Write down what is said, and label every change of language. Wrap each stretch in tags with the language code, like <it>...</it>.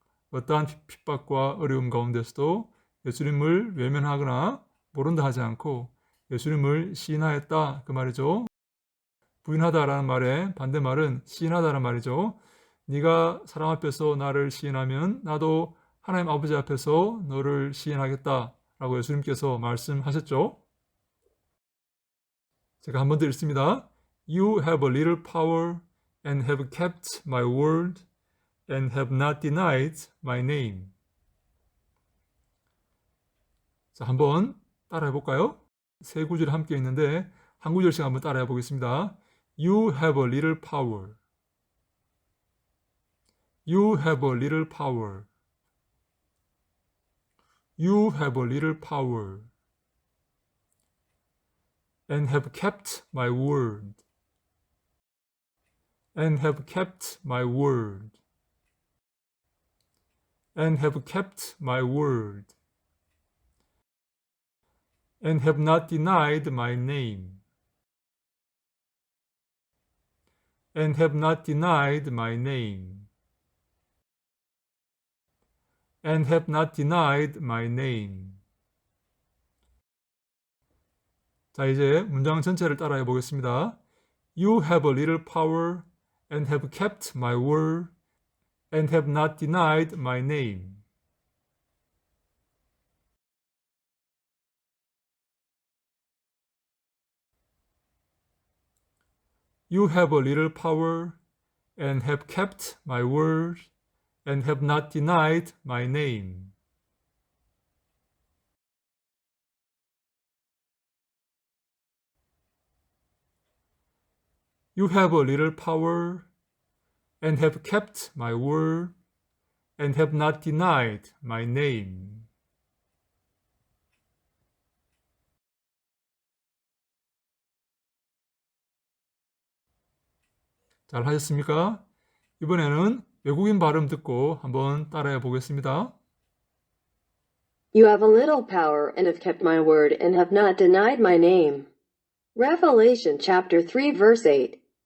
<ko>어떠한 핍박과 어려움 가운데서도 예수님을 외면하거나 모른다 하지 않고 예수님을 시인하였다. 그 말이죠. 부인하다라는 말의 반대말은 시인하다라는 말이죠. 네가 사람 앞에서 나를 시인하면 나도 하나님 아버지 앞에서 너를 시인하겠다라고 예수님께서 말씀하셨죠. 제가 한 번 더 읽습니다.</ko> <en>You have a little power and have kept my word and have not denied my name.</en> <ko>자, 한번 따라해 볼까요? 세 구절이 함께 있는데 한 구절씩 한번 따라해 보겠습니다.</ko> <en>You have a little power. You have a little power. You have a little power and have kept my word. And have kept my word. and have kept my word, and have not denied my name, and have not denied my name, and have not denied my name.</en> <ko>자, 이제 문장 전체를 따라해 보겠습니다.</ko> <en>You have a little power and have kept my word and have not denied my name. You have a little power and have kept my word and have not denied my name. You have a little power and have kept my word and have not denied my name.</en> <ko>잘 하셨습니까? 이번에는 외국인 발음 듣고 한번 따라해 보겠습니다.</ko> <en>You have a little power and have kept my word and have not denied my name. Revelation chapter 3 verse 8.</en>